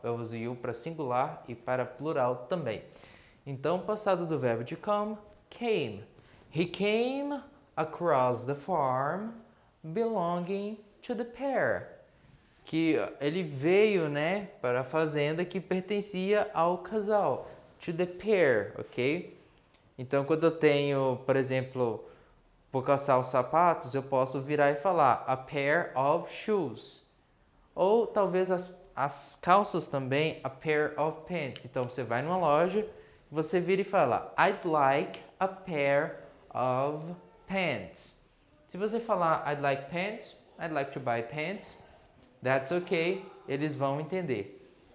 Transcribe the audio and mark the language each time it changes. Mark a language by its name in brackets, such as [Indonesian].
[Portuguese] Eu uso you para singular e para plural também. Então, passado do verbo to come, came. [English] He came across the farm belonging to the pair. [Portuguese] Que ele veio, né, para a fazenda que pertencia ao casal. To the pair, ok? Então, quando eu tenho, por exemplo, vou calçar os sapatos, eu posso virar e falar [English] a pair of shoes. [Portuguese] Ou talvez as calças também, [English] a pair of pants. [Portuguese] Então, você vai numa loja, você vira e fala [English] I'd like a pair of pants. [Portuguese] Se você falar [English] I'd like pants, I'd like to buy pants, that's okay, [Portuguese] eles vão entender.